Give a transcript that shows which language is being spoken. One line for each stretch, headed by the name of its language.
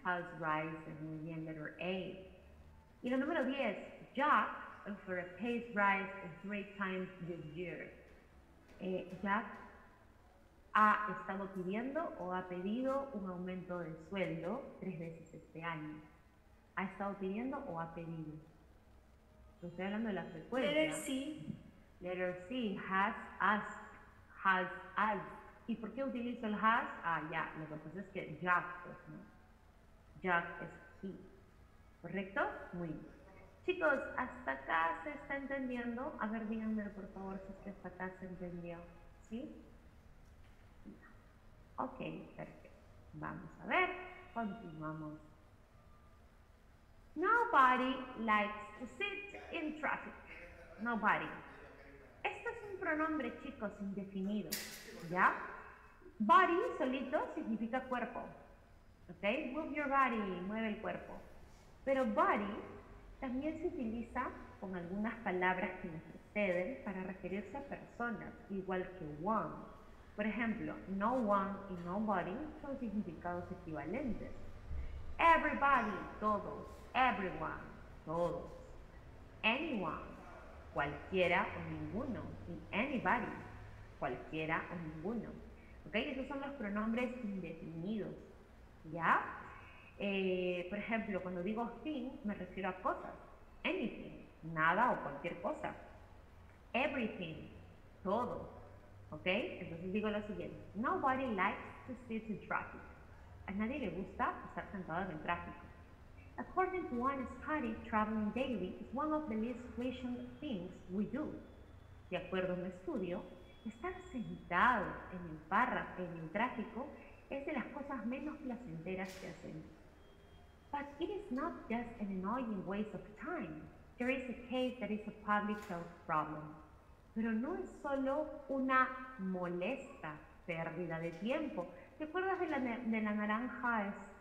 English: Has risen,
Spanish: muy bien,
English: letter A.
Spanish: Y la número 10,
English: Jack for a pay rise 3 times this year.
Spanish: Jack ha estado pidiendo o ha pedido un aumento de sueldo 3 veces este año. ¿Ha estado pidiendo o ha pedido? Estoy hablando de la frecuencia.
English: Letter C. Letter C, has asked, has asked.
Spanish: ¿Y por qué utilizo el has? Ah, ya, lo que pasa es que Jack, pues, ¿no? Jack es he. ¿Correcto? Muy bien. Chicos, ¿hasta acá se está entendiendo? A ver, díganme por favor si es que hasta acá se entendió. ¿Sí? Ok, perfecto. Vamos a ver, continuamos.
English: Nobody likes to sit in traffic. Nobody.
Spanish: Esto es un pronombre, chicos, indefinido. ¿Ya? Body solito significa cuerpo. ¿Ok?
English: Move your body,
Spanish: mueve el cuerpo. Pero body también se utiliza con algunas palabras que le preceden para referirse a personas, igual que one. Por ejemplo, no one y nobody son significados equivalentes. Everybody, todos. Everyone, todos. Anyone, cualquiera o ninguno. Y anybody, cualquiera o ninguno. ¿Ok? Esos son los pronombres indefinidos. ¿Ya? Por ejemplo, cuando digo thing, me refiero a cosas. Anything, nada o cualquier cosa. Everything, todo. ¿Ok? Entonces digo lo siguiente.
English: Nobody likes to sit in traffic.
Spanish: A nadie le gusta estar sentado en el tráfico.
English: According to one study, traveling daily is one of the least pleasant things we do.
Spanish: De acuerdo a un estudio, estar sentado en el tráfico es de las cosas menos placenteras que hacemos.
English: But it is not just an annoying waste of time. There is a case that is a public health problem.
Spanish: Pero no es solo una molesta pérdida de tiempo. ¿Te acuerdas de la naranja